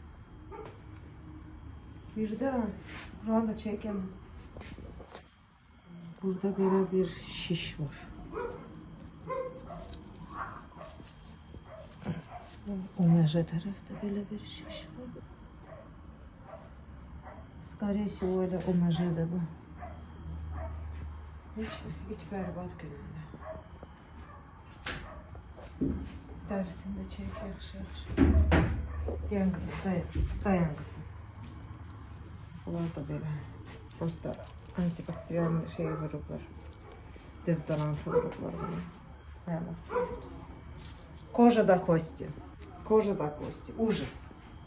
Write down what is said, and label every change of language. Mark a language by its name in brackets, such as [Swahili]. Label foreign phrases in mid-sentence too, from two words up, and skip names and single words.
[Azerbaijani] Bir də buranı da çəkəm. Burada belə bir şiş var. O məcə tərəfdə belə bir şiş var. [Russian] Скорее всего, [Azerbaijani] elə o məcədə bu. Heç it bərbad günündə. Dərisində çək yaxşı. Deyən qızım, dayan qızım. Bunlar da belə. Prosta antibakteriyal şey vurublar. Dezodorantı vurublar buna. Mənası. [Russian] Кожа до кости. Кожа до кости. Ужас.